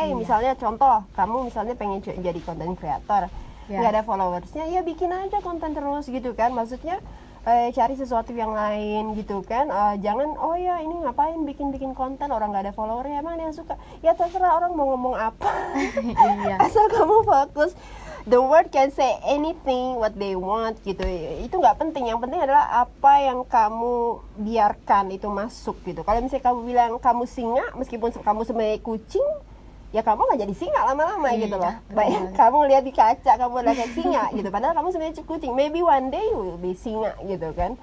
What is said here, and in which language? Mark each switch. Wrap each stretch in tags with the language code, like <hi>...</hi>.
<id>Hey, misalnya contoh, kamu misalnya pengen jadi content creator, nggak ada followersnya, ya bikin aja konten terus gitu kan. Maksudnya cari sesuatu yang lain gitu kan. Jangan ini ngapain bikin konten orang nggak ada followernya, emang ada yang suka, ya terserah orang mau ngomong apa. Iya. Asal kamu fokus.</id> <en>The world can say anything what they want</en> <id>gitu, itu nggak penting. Yang penting adalah apa yang kamu biarkan itu masuk gitu. Kalau misalnya kamu bilang kamu singa, meskipun kamu sebagai kucing, ya kamu nggak jadi singa lama-lama gitu loh. Baik, kamu lihat di kaca kamu lihat singa gitu, padahal kamu sebenarnya kucing.</id> <en>Maybe one day you will be</en> <id>singa gitu kan.</id>